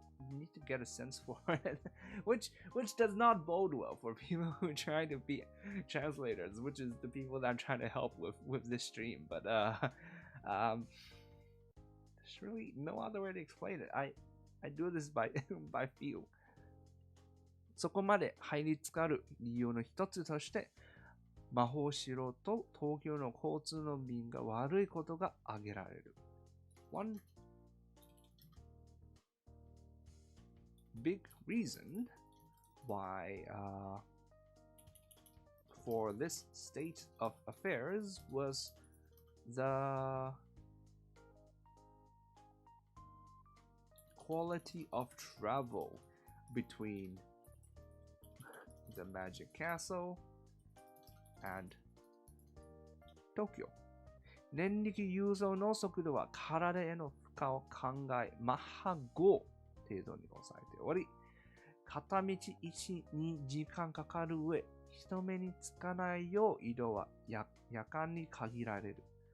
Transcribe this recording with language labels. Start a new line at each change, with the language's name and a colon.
English: You need to get a sense for it, which does not bode well for people who try to be translators, which is the people that I'm trying to help with this stream. But there's really no other way to explain it. I do this by feel.
Japanese: そこまで入り浸かる理由の一つとして、魔法城と東京の交通の便が悪いことが挙げられる。
English: One big reason why for this state of affairs was the quality of travel between the Magic Castle and Tokyo.
Japanese: 念力輸送の速度は体への負荷を考え、マッハ5程度に抑えており、片道 1,2 時間かかる上、人目につかないよう移動は夜間に限られる。